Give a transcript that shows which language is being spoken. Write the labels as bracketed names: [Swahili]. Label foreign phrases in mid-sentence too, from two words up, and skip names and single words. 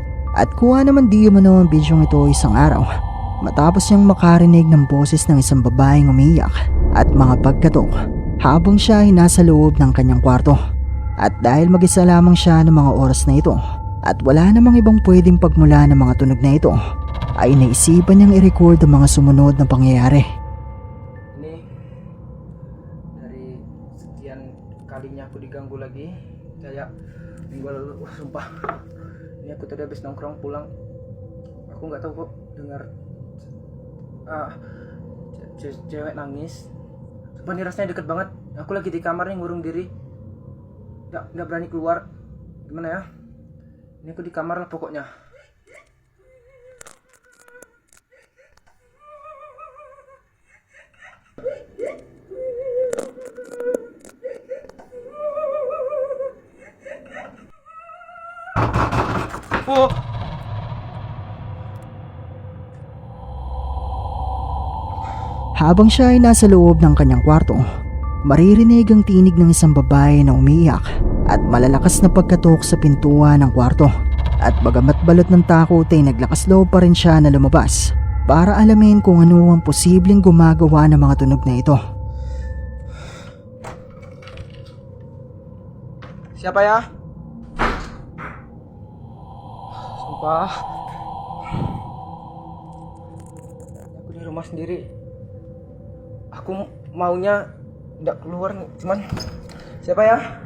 [Filipino] At kuha naman di umano ang bidyong ito isang araw matapos niyang makarinig ng boses ng isang babaeng umiyak at mga pagkatok habang siya ay nasa loob ng kanyang kwarto. At dahil mag-isa lamang siya ng mga oras na ito at wala namang ibang pwedeng pagmula ng mga tunog na ito, ay naisipan niyang i-record ang mga sumunod na pangyayari. [Indonesian] Ini dari sekian kalinya aku diganggu lagi kayak minggu lalu. Sumpah, ini aku tadi habis nongkrong pulang, aku nggak tahu kok dengar cewek nangis. Sumpah, ini rasanya deket banget. Aku lagi di kamar nih ngurung diri, nggak berani keluar. Gimana ya, ini aku di kamar lah pokoknya. Oh. [Filipino] Habang siya ay nasa loob ng kanyang kwarto, maririnig ang tinig ng isang babae na umiiyak at malalakas na pagkatok sa pintuan ng kwarto. At bagamat balot ng takot ay naglakas loob pa rin siya na lumabas para alamin kung ano ang posibleng gumagawa ng mga tunog na ito. [Indonesian] Siapa ya? Sumpah, aku di rumah sendiri. Aku maunya tidak keluar, cuman siapa ya?